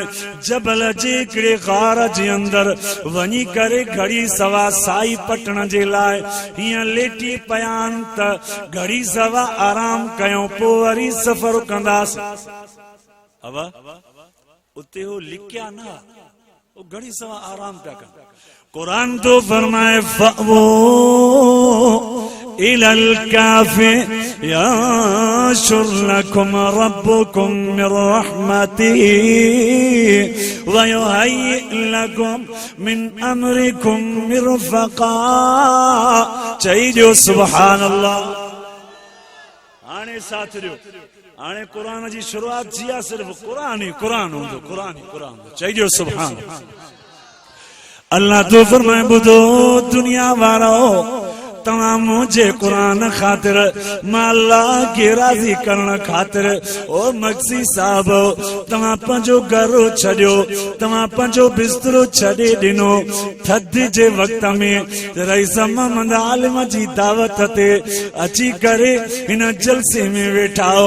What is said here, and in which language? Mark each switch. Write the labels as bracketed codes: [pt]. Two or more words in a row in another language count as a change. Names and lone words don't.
[sd] जबल जे हिकिड़े गार जे अंदरि वञी करे घड़ी सवा साई पटण जे लाइ हीअं लेटी पिया आहिनि त घड़ी सवा आराम कयूं, पोइ वरी सफ़र कंदासीं। उते हो लिखिया न, वो घड़ी सवा आराम पिया कनि। कुरान तो फरमाए [ar] فأووا إلى الكهف ينشر لكم ربكم من رحمته ويهيئ لكم من أمركم مرفقا. [sd] चई जो [ar] سبحان الله. [sd] हाणे साथ ॾियो, हाणे क़ुरान जी शुरूआत थी आहे, सिर्फ़ क़ुरान ई क़ुरान हूंदो, क़ुरान ई क़ुरान। चइजो [ar] سبحان الله. [sd] तो फरमाए ॿुधो दुनिया वारो, तव्हां मुझे कुरान खातिर मां अल्लाह खे राज़ी करण खातिर ओ मक्सी साहब तव्हां पंहिंजो घर छॾियो, तव्हां पंहिंजो बिस्तरो छॾे ॾिनो, थधि जे वक़्त में रईस मोहम्मद आलिम जी दावत ते अची करे हिन जलसे में वेठा हो।